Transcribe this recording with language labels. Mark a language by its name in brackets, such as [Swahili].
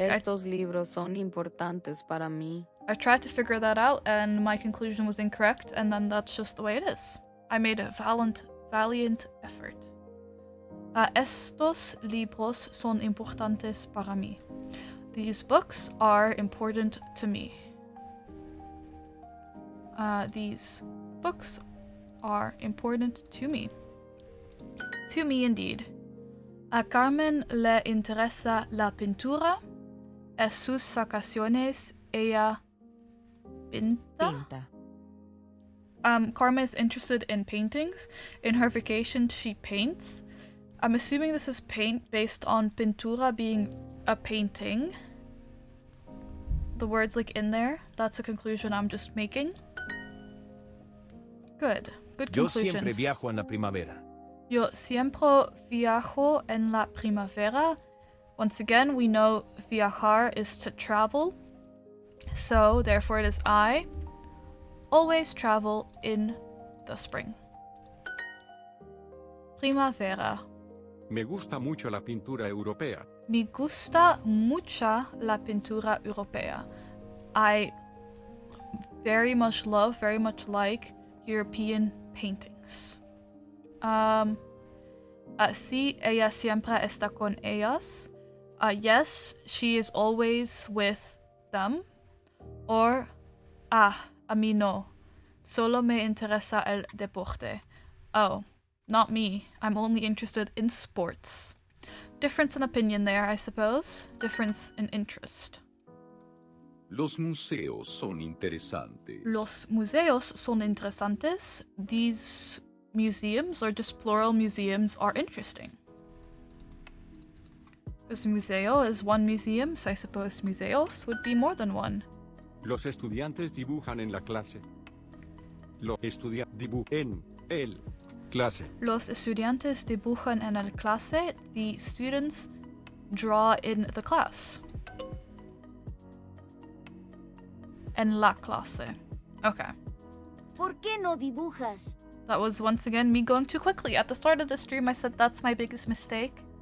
[Spanish] Estos libros son importantes para mí. [English] I tried to figure that out and my conclusion was incorrect, and then that's just the way it is. I made a valiant effort. [Spanish] Estos libros son importantes para mí. [English] These books are important to me. These books are important to me. To me, indeed. [Spanish] A Carmen le interesa la pintura. En sus vacaciones, ella pinta. [English] Carmen is interested in paintings. In her vacation, she paints. I'm assuming this is paint based on pintura being a painting. The words like in there. That's a conclusion I'm just making. Good. Good [Spanish] Yo [English] conclusions. [Spanish] siempre viajo en la primavera. Yo siempre viajo en la primavera. [English] Once again, we know viajar is to travel. So, therefore, it is I always travel in the spring. [Spanish] Primavera. Me gusta mucho la pintura europea. Me gusta mucha la pintura europea. [English] I very much love, very much like European paintings. [Spanish] Sí, ella siempre está con ellas. [English] Yes, she is always with them. [Spanish] Or, a mí no. Solo me interesa el deporte. [English] Oh, not me. I'm only interested in sports. Difference in opinion there, I suppose. Difference in interest. [Spanish] Los museos son interesantes. Los museos son interesantes. [English] These museums, or just plural museums, are interesting. Because museo is one museum, so I suppose museos would be more than one. [Spanish] Los estudiantes dibujan en la clase. Los estudiantes dibujan en el clase. Los estudiantes dibujan en el clase. [English] The students draw in the class. [Spanish] En la clase. Okay. ¿Por qué no dibujas? [English] That was once again me going too quickly. At the start of the stream, I said that's my biggest mistake.